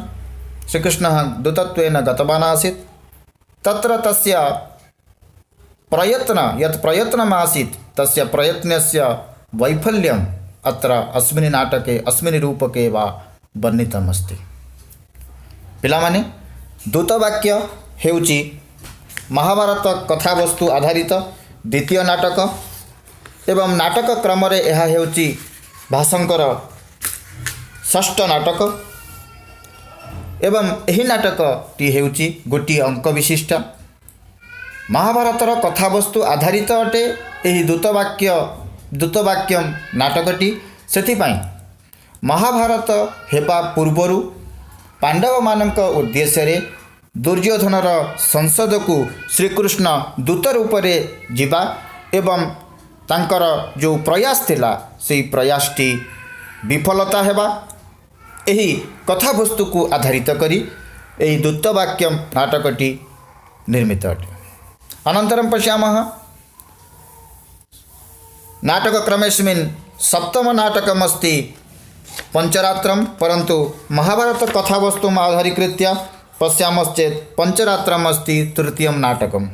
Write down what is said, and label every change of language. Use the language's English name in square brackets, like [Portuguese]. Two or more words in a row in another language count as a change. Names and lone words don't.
[Sanskrit] श्रीकृष्णः दूतत्वेन गतवान् आसीत्। तत्र तस्य प्रयत्न यत् प्रयत्नमासीत् तस्य प्रयत्नस्य वैफल्यम् अत्र अस्मिन् नाटके अस्मिन् रूपके वा वर्णितमस्ति। [Odia] ପିଲାମାନେ ଦୂତବାକ୍ୟ ହେଉଛି ମହାଭାରତ କଥାବସ୍ତୁ ଆଧାରିତ ଦ୍ୱିତୀୟ ନାଟକ ଏବଂ ନାଟକ କ୍ରମରେ ଏହା ହେଉଛି ଭାସଙ୍କର ଷଷ୍ଠ ନାଟକ ଏବଂ ଏହି ନାଟକଟି ହେଉଛି ଗୋଟିଏ ଅଙ୍କ ବିଶିଷ୍ଟ। ମହାଭାରତର କଥାବସ୍ତୁ ଆଧାରିତ ଅଟେ ଏହି ଦୂତବାକ୍ୟମ ନାଟକଟି। ସେଥିପାଇଁ ମହାଭାରତ ହେବା ପୂର୍ବରୁ ପାଣ୍ଡବମାନଙ୍କ ଉଦ୍ଦେଶ୍ୟରେ ଦୁର୍ଯ୍ୟୋଧନର ସଂସଦକୁ ଶ୍ରୀକୃଷ୍ଣ ଦୂତ ରୂପରେ ଯିବା ଏବଂ ତାଙ୍କର ଯେଉଁ ପ୍ରୟାସ ଥିଲା ସେ ପ୍ରୟାସଟି ବିଫଳତା ହେବା ଏହି କଥାବସ୍ତୁକୁ ଆଧାରିତ କରି ଏହି ଦୂତବାକ୍ୟମ ନାଟକଟି ନିର୍ମିତ ଅଟେ। [Sanskrit] अनन्तरं पश्यामः नाटकक्रमेस्मिन् सप्तम नाटकमस्ति पंचरात्रं। परन्तु महाभारत कथावस्तुम् आधारीकृत्य पश्यामश्चेत् पंचरात्रम् अस्ति तृतीयं नाटकम्।